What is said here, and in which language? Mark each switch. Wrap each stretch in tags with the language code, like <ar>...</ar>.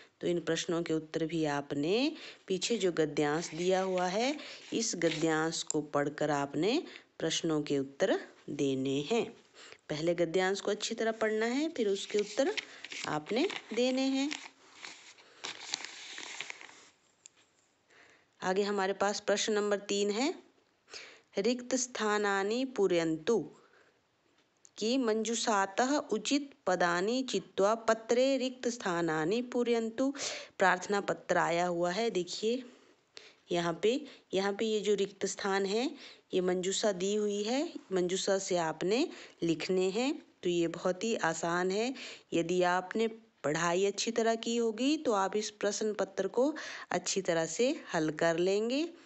<hi>तो इन प्रश्नों के उत्तर भी आपने पीछे जो गद्यांश दिया हुआ है, इस गद्यांश को पढ़कर आपने प्रश्नों के उत्तर देने हैं। पहले गद्यांश को अच्छी तरह पढ़ना है, फिर उसके उत्तर आपने देने हैं। आगे हमारे पास प्रश्न नंबर 3 है,</hi> <sa>रिक्त स्थानानि पूरयन्तु। कि मंजूषातः उचित पदानि चित्वा पत्रे रिक्त स्थानानि पूरयन्तु।</sa> <hi>प्रार्थना पत्र आया हुआ है। देखिए यहाँ पे ये जो रिक्त स्थान है, ये मंजूषा दी हुई है। मंजूषा से आपने लिखने हैं। तो ये बहुत ही आसान है। यदि आपने पढ़ाई अच्छी तरह की होगी तो आप इस प्रश्न पत्र को अच्छी तरह से हल कर लेंगे।</hi>